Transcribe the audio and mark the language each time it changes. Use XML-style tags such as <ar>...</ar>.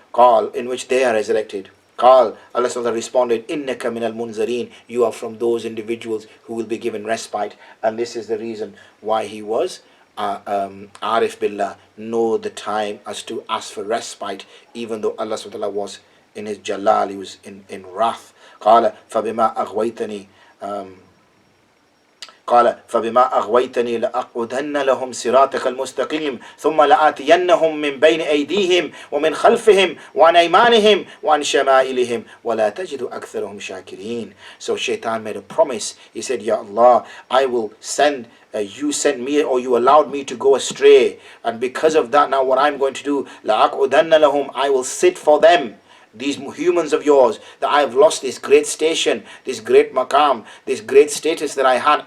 <en>Qal, in which they are resurrected. Qal, Allah SWT responded,</en> <ar>Innaka minal munzareen,</ar> <en>you are from those individuals who will be given respite. And this is the reason why he was Arif Billah, know the time as to ask for respite, even though Allah SWT was in his jalal, he was in wrath.</en> <ar>Qala fabima aghwaytani قال فبما أغويتني لأقعدن لهم صراطك المستقيم ثم لآتينهم من بين أيديهم ومن خلفهم وعن أيمانهم وعن شمائلهم ولا تجد أكثرهم شاكرين.</ar> <en>So Shaitan made a promise. He said, Ya Allah, I will send you sent me, or you allowed me to go astray, and because of that, now what I'm going to do,</en> <ar>لأقعدن لهم,</ar> <en>I will sit for them, these humans of yours, that I have lost this great station, this great maqam, this great status that I had.</en>